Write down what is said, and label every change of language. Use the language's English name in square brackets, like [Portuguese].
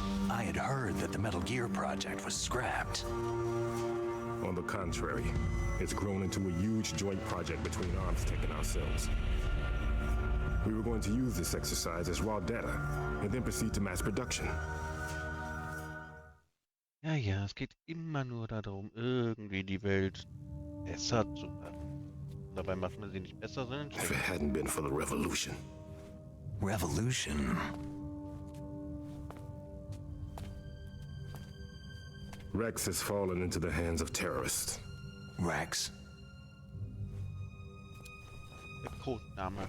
[English] I had heard that the Metal Gear project was scrapped. On the contrary, it's grown into a huge joint project between Armstech and ourselves. We were going to use this exercise as raw data and then proceed to mass production. [German] Ja, ja, es geht immer nur darum, irgendwie die Welt besser zu machen. Dabei macht man sie nicht besser, sondern [English] If it [German] schlechter. [English] hadn't been for the revolution. Revolution? Rex has fallen into the hands of terrorists. Rex? [German] Der Codename.